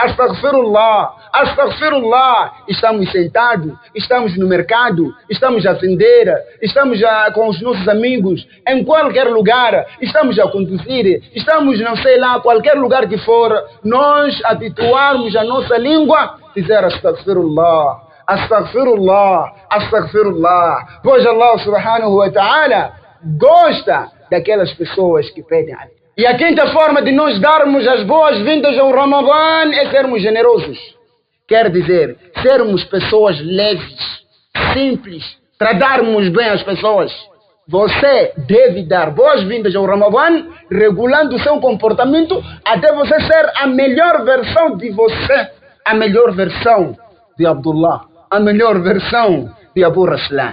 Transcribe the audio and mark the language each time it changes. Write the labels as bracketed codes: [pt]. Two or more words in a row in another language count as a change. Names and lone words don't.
[pt] Estamos sentados, estamos no mercado, estamos a vender, estamos com os nossos amigos, em qualquer lugar, estamos a conduzir, estamos não sei lá, qualquer lugar que for, nós habituarmos a nossa língua, dizer astaghfirullah. Pois [ar] الله سبحانه وتعالى [pt] gosta daquelas pessoas que pedem a Deus. E a quinta forma de nós darmos as boas-vindas ao Ramadã é sermos generosos. Quer dizer, sermos pessoas leves, simples, tratarmos bem as pessoas. Você deve dar boas-vindas ao Ramadã, regulando o seu comportamento até você ser a melhor versão de você, a melhor versão de Abdullah, a melhor versão de Abu Raslan.